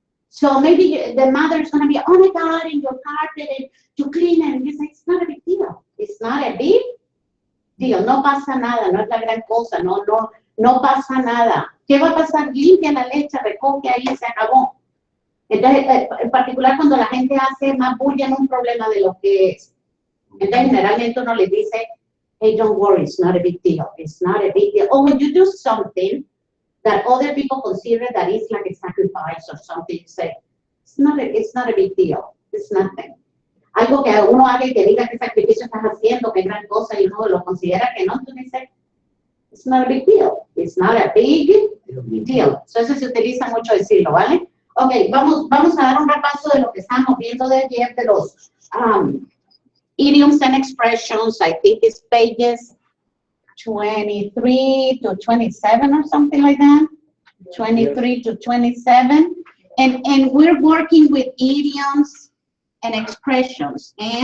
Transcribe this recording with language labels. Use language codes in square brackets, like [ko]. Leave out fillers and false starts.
[en] So maybe the mother's going to be, oh my God, and your carpet, and you clean it. And you say, it's not a big deal. It's not a big deal. [es] No pasa nada, no es la gran cosa, no pasa nada. ¿Qué va a pasar? Limpia la leche, recoge ahí, se acabó. Entonces, en particular cuando la gente hace más bulla en un problema de lo que es. Entonces, generalmente uno les dice, [en] hey, don't worry, it's not a big deal. It's not a big deal. Or when you do something that other people consider that is like a sacrifice or something, you say, it's not a big deal. It's nothing. [es] Algo que uno haga y que diga qué sacrificio estás haciendo, qué gran cosa, y uno lo considera que no, entonces dice, [en] it's not a big deal. It's not a big deal. [es] So eso se utiliza mucho decirlo, ¿vale? Ok, vamos a dar un repaso de lo que estamos viendo de ayer, de los [en] idioms and expressions. I think it's pages 23 to 27 or something like that. 23 to 27. And we're working with idioms and expressions.